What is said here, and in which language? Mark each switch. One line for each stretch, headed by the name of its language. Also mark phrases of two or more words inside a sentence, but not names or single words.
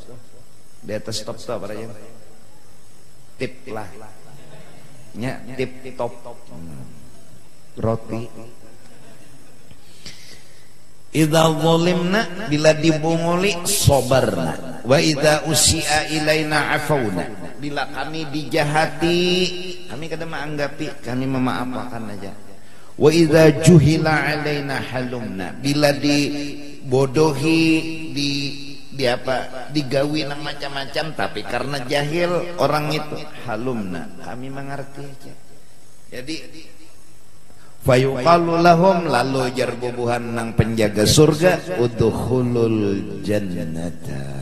Banjar: Di atas top tuh apa aja? Tip lah, nya tip top, roti.
Arabic: إذا ظلمنا,
Banjar: bila dibunguli
Arabic: صبرنا وإذا أسيء إلينا عفونا.
Banjar: Bila kami dijahati, kami kada menganggapi, kami memaafkan aja.
Arabic: وإذا جهل علينا حلمنا.
Banjar: Bila dibodohi, digawi nang macam-macam, tapi karena jahil orang itu, halumna, kami mengerti aja. Jadi
Arabic: فيقال لهم,
Banjar: lalu jarbubuhan nang penjaga surga,
Arabic: ادخلوا الجنة.